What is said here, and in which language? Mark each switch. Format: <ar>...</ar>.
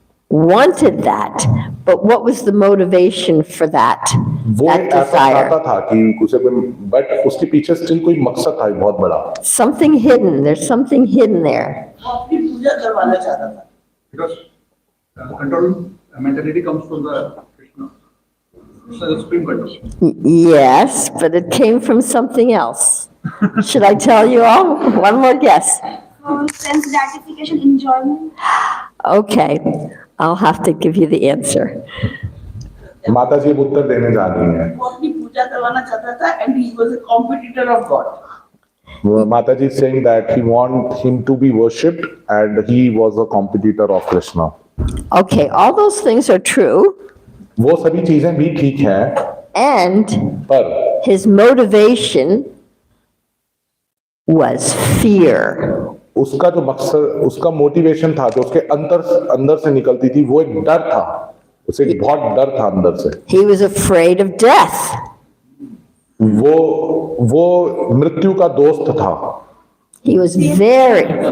<en>wanted that, but what was the motivation for that,</en> <hi>वो</hi> <en>that</en> <hi>ऐसा चाहता</hi> <en>desire?</en> <hi>था कि उसे बट उसके पीछे स्टिल कोई मकसद था बहुत बड़ा.</hi> <en>Something hidden, there's something hidden there.</en> <hi>वो अपनी पूजा करवाना चाहता था.</hi> <en>Because control mentality comes from the Krishna. Krishna is the supreme control. Yes, but it came from something else. Should I tell you all? One more guess. Sense gratification, enjoyment. Okay, I'll have to give you the answer.</en> <hi>माता जी अब उत्तर देने जा रही हैं. वो अपनी पूजा करवाना चाहता था</hi> <en>and he was a competitor of God. माता जी saying that he want him to be worshipped and he was a competitor of Krishna. Okay, all those things are true,</en> <hi>वो सभी चीजें भी ठीक हैं,</hi> <en>and</en> <hi>पर</hi> <en>his motivation was fear.</en> <hi>उसका जो मकसद, उसका मोटिवेशन था, जो उसके अंदर से निकलती थी, वो एक डर था. उसे एक बहुत डर था अंदर से.</hi> <en>He was afraid of death.</en> <hi>वो मृत्यु का दोस्त था.</hi> <en>He was very,</en>